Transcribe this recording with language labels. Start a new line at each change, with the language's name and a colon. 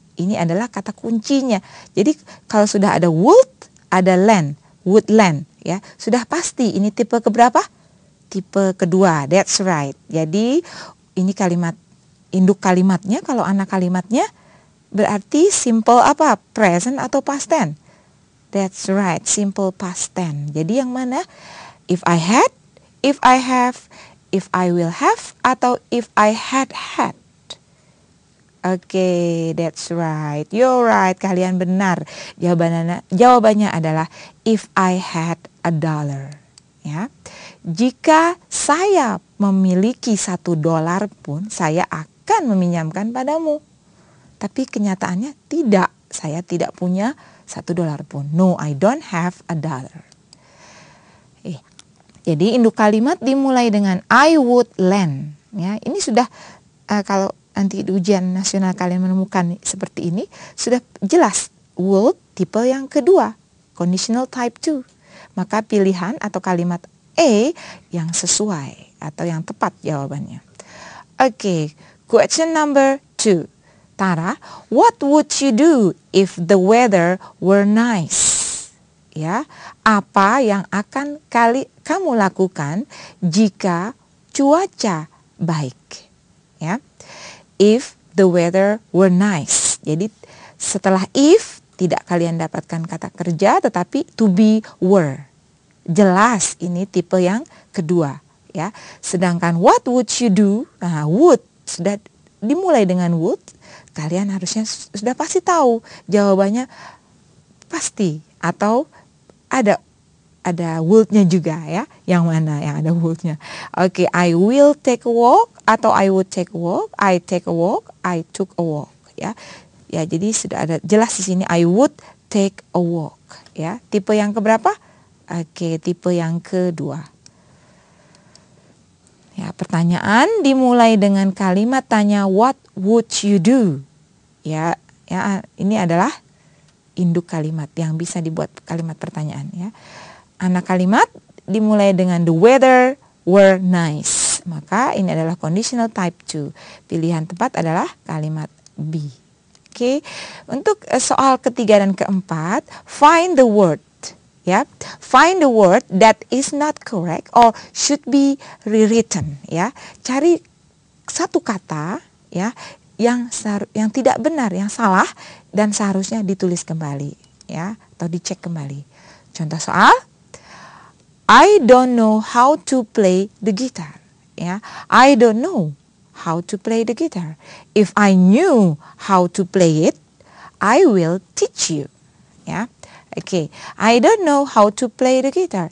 Indonesian: Ini adalah kata kuncinya. Jadi kalau sudah ada would, ada lend, would lend, ya. Sudah pasti ini tipe keberapa? Tipe kedua.
English: That's right.
Indonesian: Jadi ini kalimat induk kalimatnya, kalau anak kalimatnya berarti simple apa?
English: Present atau past tense? That's right, simple past tense.
Indonesian: Jadi yang mana?
English: If I had, if I have, if I will have, atau if I had had. Oke, that's right. You're right,
Indonesian: kalian benar. Jawabannya adalah
English: if I had a dollar. Ya.
Indonesian: Jika saya memiliki $1 pun, saya akan meminjamkan padamu. Tapi kenyataannya tidak. Saya tidak punya $1 pun.
English: No, I don't have a dollar.
Indonesian: Jadi induk kalimat dimulai dengan
English: I would lend.
Indonesian: Ya, ini sudah kalau nanti di ujian nasional kalian menemukan seperti ini, sudah jelas would tipe yang kedua, conditional type 2. Maka pilihan atau kalimat A yang sesuai atau yang tepat jawabannya.
English: Oke, question number 2. Tara, what would you do if the weather were nice?
Indonesian: Ya, apa yang akan kamu lakukan jika cuaca baik?
English: Ya, if the weather were nice.
Indonesian: Jadi setelah if tidak kalian dapatkan kata kerja, tetapi to be were. Jelas ini tipe yang kedua, ya.
English: Sedangkan what would you do?
Indonesian: Nah, would sudah dimulai dengan would, kalian harusnya sudah pasti tahu jawabannya pasti atau ada would-nya juga, ya. Yang mana yang ada would-nya?
English: Oke, I will take a walk atau I would take a walk, I take a walk, I took a walk, ya.
Indonesian: Ya, jadi sudah ada jelas di sini
English: I would take a walk,
Indonesian: ya. Tipe yang keberapa? Oke, tipe yang kedua. Ya, pertanyaan dimulai dengan kalimat tanya
English: what would you do?
Indonesian: Ya, ini adalah induk kalimat yang bisa dibuat kalimat pertanyaan, ya. Anak kalimat dimulai dengan
English: the weather were nice.
Indonesian: Maka ini adalah conditional type 2. Pilihan tepat adalah kalimat B. Oke. Untuk soal ketiga dan keempat,
English: find the word,
Indonesian: ya.
English: Find the word that is not correct or should be rewritten, ya.
Indonesian: Cari satu kata, ya, yang tidak benar, yang salah dan seharusnya ditulis kembali ya atau dicek kembali. Contoh soal,
English: I don't know how to play the guitar. Ya, I don't know how to play the guitar. If I knew how to play it, I will teach you. Ya. Oke, I don't know how to play the guitar.